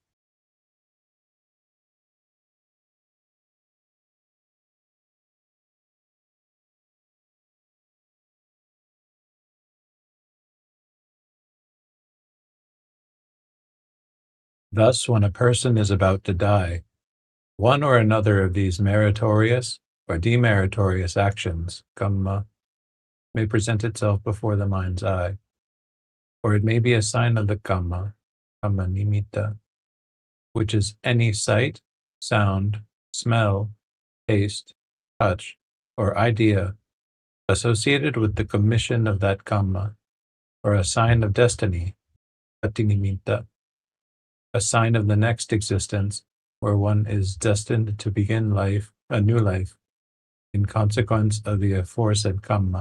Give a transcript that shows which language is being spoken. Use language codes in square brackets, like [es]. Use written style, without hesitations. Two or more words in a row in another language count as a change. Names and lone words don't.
[en] Thus, when a person is about to die, one or another of these meritorious or demeritorious actions, kamma, may present itself before the mind's eye, or it may be a sign of the kamma, [pi] kamma nimitta, [en] which is any sight, sound, smell, taste, touch, or idea associated with the commission of that kamma, or a sign of destiny, patinimitta, a sign of the next existence where one is destined to begin life, a new life, in consequence of the aforesaid kamma.